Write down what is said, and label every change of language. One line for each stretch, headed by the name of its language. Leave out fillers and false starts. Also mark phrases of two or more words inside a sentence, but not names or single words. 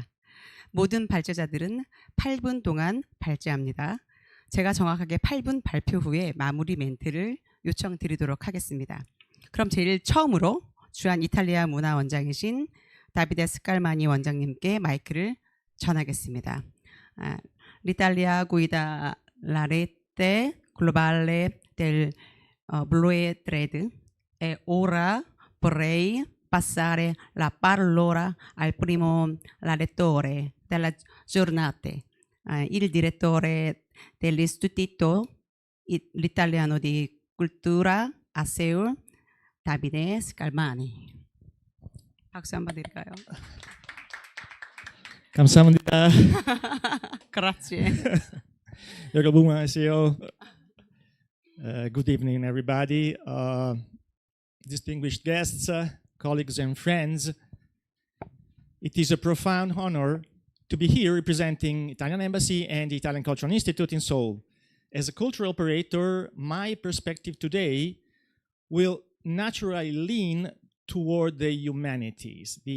Korean: 모든 발제자들은 8분 동안 발제합니다. 제가 정확하게 8분 발표 후에 마무리 멘트를 요청드리도록 하겠습니다. 그럼 제일 처음으로 주한 이탈리아 문화원장이신 다비데 스칼마니 원장님께 마이크를 전하겠습니다.
Italian: l'Italia guida la rete globale del Blue Thread e ora vorrei passare la parola al primo relatore della giornata, il direttore dell'Istituto Italiano di Cultura a Seul, Davide Scalmani.
Korean: 박수 한번 드릴까요? 감사합니다.
Italian: Grazie.
Korean: 여러분 안녕하세요.
English: Good evening, everybody. Distinguished guests, colleagues and friends. It is a profound honor to be here representing Italian Embassy and the Italian Cultural Institute in Seoul. As a cultural operator, my perspective today will naturally lean toward the humanities, the